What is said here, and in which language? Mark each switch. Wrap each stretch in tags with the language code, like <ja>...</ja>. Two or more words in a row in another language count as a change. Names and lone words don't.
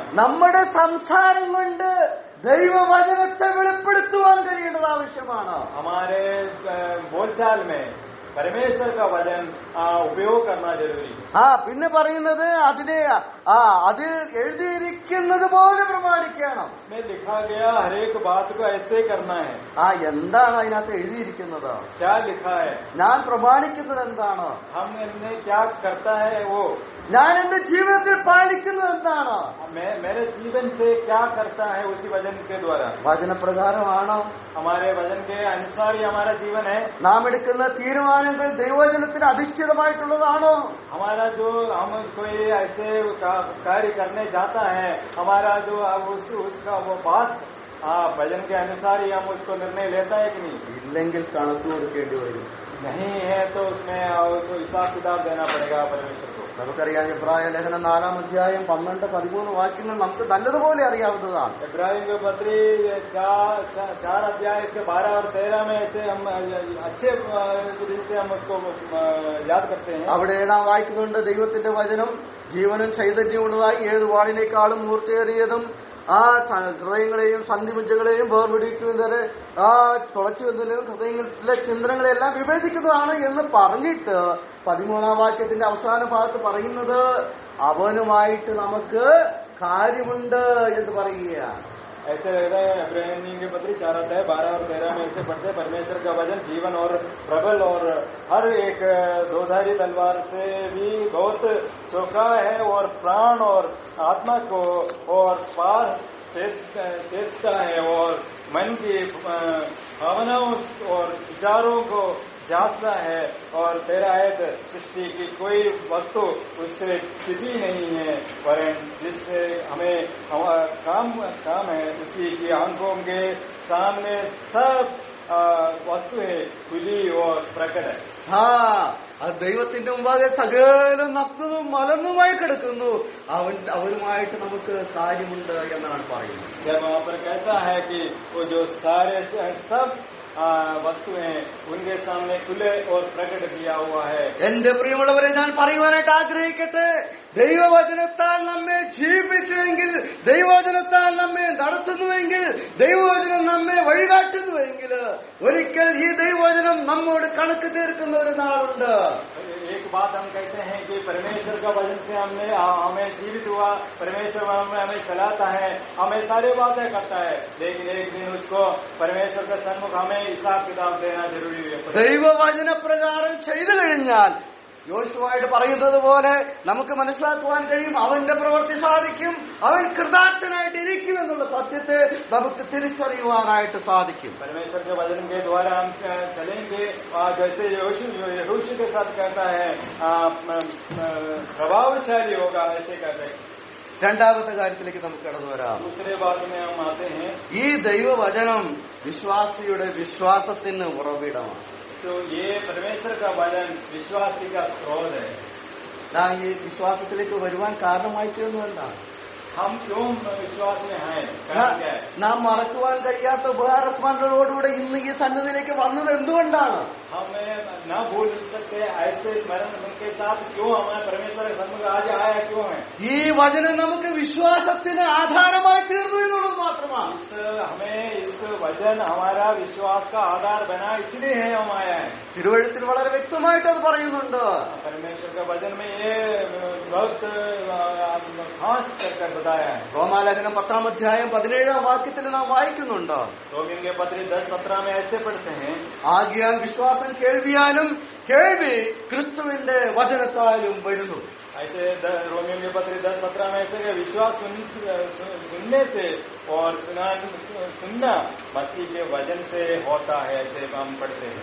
<ml>നമ്മുടെ സംസാരം കൊണ്ട് ദൈവവചനത്തെ വെളിപ്പെടുത്തുവാൻ കഴിയേണ്ടത് ആവശ്യമാണ്.</ml> <hi>हमारे बोलचाल में परमेश्वर का वचन उपयोग करना जरूरी.</hi> <ml>പിന്നെ പറയുന്നത് അതിൽ എഴുതിയിരിക്കുന്നത് പോലെ പ്രമാണിക്കണം.</ml> <hi>इसमें लिखा गया हर एक बात को ऐसे करना है.</hi> <ml>എന്താണ് അതിനകത്ത് എഴുതിയിരിക്കുന്നത്?</ml> <hi>क्या लिखा है?</hi> <ml>ഞാൻ പ്രമാണിക്കുന്നത് എന്താണ്?</ml> <hi>हम इनमें क्या करता है वो.</hi> <ml>ഞാൻ എന്റെ ജീവിതത്തിൽ പാലിക്കുന്നത് എന്താണ്?</ml> <hi>मेरे जीवन से क्या करता है उसी वचन के द्वारा.</hi> <ml>വചനപ്രകാരമാണോ?</ml> <hi>हमारे वचन के अनुसार ही हमारा जीवन है.</hi> <ml>നാം എടുക്കുന്ന തീരുമാനങ്ങൾ ദൈവവചനത്തിന് അധിഷ്ഠിതമായിട്ടുള്ളതാണോ?</ml> <hi>हमारा जो हम कोई ऐसे कार्य करने जाता है, हमारा जो उसका वो बात भजन के अनुसार ही हम उसको निर्णय लेता है कि नहीं.</hi> <ml>ഇല്ലെങ്കിൽ കണക്ക് കൊടുക്കേണ്ടി വരും.</ml> <hi>नहीं है तो उसमें उसको हिसाब किताब देना पड़ेगा परमेश्वर को.</hi> <ml>നമുക്കറിയാം, ഇബ്രായ ലേഖനം 4-ാം അധ്യായം 12-13 വാക്യങ്ങൾ നമുക്ക് നല്ലതുപോലെ അറിയാവുന്നതാണ്.</ml> <hi>इब्राहिम के पत्री 4 अध्याय इसके 12 और 13 में ऐसे हम अच्छे से हम उसको याद करते हैं.</hi> <ml>അവിടെ നാം വായിക്കുന്നുണ്ട്, ദൈവത്തിന്റെ വചനം ജീവനും ചൈതന്യമുള്ളതായി 7 വാളിനേക്കാളും മൂർച്ചയേറിയതും ഹൃദയങ്ങളെയും സന്ധിമുജകളെയും വേർപിടിക്കുന്നതിന് തുളച്ചു വന്നതിലും ഹൃദയങ്ങളിലെ ചിന്തനങ്ങളെല്ലാം വിവേചിക്കുന്നതാണ് എന്ന് പറഞ്ഞിട്ട് 13-ാം വാക്യത്തിന്റെ അവസാന ഭാഗത്ത് പറയുന്നത് അവനുമായിട്ട് നമുക്ക് കാര്യമുണ്ട് എന്ന് പറയുകയാണ്.</ml> <hi>ऐसे रहता है. इब्राहिम के पत्री 4 अध्याय 12 और 13 में ऐसे पढ़ते, परमेश्वर का वचन जीवन और प्रबल और हर एक दोधारी तलवार से भी बहुत चौका है और प्राण और आत्मा को और पार छेदता है और मन की भावनाओं और विचारों को जांचता है. और 13 आयत, सृष्टि की कोई वस्तु उससे छिपी नहीं है, वरन जिससे हमें काम है उसी की आंखों के सामने सब वस्तुएं खुली और प्रकट है.</hi> <ml>അത് ദൈവത്തിന്റെ മുമ്പാകെ സകലം നഗ്നവും മലർന്നുമായി കിടക്കുന്നു, അവനുമായിട്ട് നമുക്ക് കാര്യമുണ്ട് എന്നാണ് പറയുന്നത്.</ml> <hi>जब वहाँ पर कहता है कि वो जो सारे सब वस्तुएं उनके सामने खुले और प्रकट किया हुआ है.</hi> <ml>എന്റെ പ്രിയമുള്ളവരെ, ഞാൻ പറയുവാനായിട്ട് ആഗ്രഹിക്കട്ടെ, ദൈവവചനത്താൽ നമ്മെ ജീവിപ്പിച്ചുവെങ്കിൽ, ദൈവവചനത്താൽ നമ്മെ നടത്തുന്നുവെങ്കിൽ, ദൈവവചനം നമ്മെ വഴികാട്ടുന്നുവെങ്കിൽ, ഒരിക്കൽ ഈ ദൈവവചനം നമ്മോട് കണക്ക് തീർക്കുന്ന ഒരു നാളുണ്ട്.</ml> <hi>एक बात हम कहते हैं कि परमेश्वर का वचन से हमें जीवित हुआ, परमेश्वर हमें चलाता है, हमें सारी बातें करता है, लेकिन एक दिन उसको परमेश्वर के सन्मुख हमें हिसाब किताब देना जरूरी है.</hi> <ml>ദൈവവചന പ്രകാരം ചെയ്തു കഴിഞ്ഞാൽ യോശുവായിട്ട് പറയുന്നത് പോലെ നമുക്ക് മനസ്സിലാക്കുവാൻ കഴിയും, അവന്റെ പ്രവൃത്തി സാധിക്കും, അവൻ കൃതാർത്ഥനായിട്ട് ഇരിക്കുമെന്നുള്ള സത്യത്തെ നമുക്ക് തിരിച്ചറിയുവാനായിട്ട് സാധിക്കും.</ml> <hi>परमेश्वर के वचन के द्वारा हम चलेंगे, जैसे यहोशू के साथ कहता है प्रभावशाली होगा, ऐसे कहते हैं.</hi> <ml>രണ്ടാമത്തെ കാര്യത്തിലേക്ക് നമുക്ക് കടന്നു വരാം.</ml> <hi>दूसरे बात में हम आते हैं.</hi> <ml>ഈ ദൈവവചനം വിശ്വാസിയുടെ വിശ്വാസത്തിന് ഉറവിടമാണ്.</ml> <hi>तो ये परमेश्वर का वचन विश्वासी का स्रोत है.</hi> <ml>നാം ഈ വിശ്വാസത്തിലേക്ക് വരുവാൻ കാരണമായി തീർന്നു എന്താണ്?</ml> <hi>हम क्यों विश्वास में हैं? कारण क्या है?</hi> <ml>നാം മറക്കുവാൻ കഴിയാത്ത ഉപകാരസ്മരണകളോടുകൂടെ ഇന്ന് ഈ സന്നിധിയിലേക്ക് വന്നത് എന്തുകൊണ്ടാണ്?</ml> <hi>हमें न भूल सकते ऐसे स्मरण के साथ क्यों हमारे परमेश्वर के सन्मुख आज आया क्यों है?</hi> <ml>ഈ വചനം നമുക്ക് വിശ്വാസത്തിന് ആധാരമായി തീർന്നു എന്നുള്ളത് മാത്രമാണ്.</ml> <hi>हमें इस वचन हमारा विश्वास का आधार बना, इसलिए है हम आया है.</hi> <ml>തിരുവഴുത്തിൽ വളരെ വ്യക്തമായിട്ട് അത് പറയുന്നുണ്ട്.</ml> <hi>परमेश्वर के वचन में ये बहुत खास करके बताया है.</hi> <ml>റോമാലേഖനം 10-ാം അധ്യായം 17-ാം വാക്യത്തിൽ നാം വായിക്കുന്നുണ്ട്.</ml> <hi>रोमियों के पत्र 10-17 में ऐसे पढ़ते हैं,</hi> <ml>ആകയാൽ വിശ്വാസം കേൾവിയാലും കേൾവി ക്രിസ്തുവിന്റെ വചനത്താലും വരുന്നു.</ml> <hi>ऐसे रोमियों के पत्र 10-17 में ऐसे कि विश्वास सुनने से और सुनना मसीह के वचन से होता है, ऐसे हम पढ़ते हैं.</hi>